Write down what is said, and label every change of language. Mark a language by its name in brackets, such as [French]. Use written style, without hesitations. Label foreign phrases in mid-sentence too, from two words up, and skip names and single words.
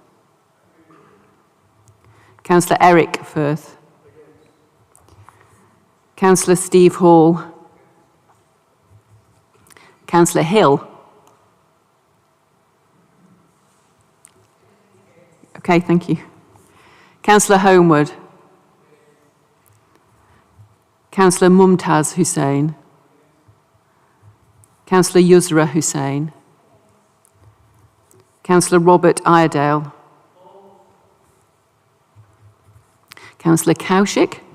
[English] Councillor Eric Firth. Councillor Steve Hall. Councillor Hill. Okay, thank you. Councillor Homewood. Councillor Mumtaz Hussain. Councillor Yusra Hussain. Councillor Robert Iredale. Councillor Kaushik.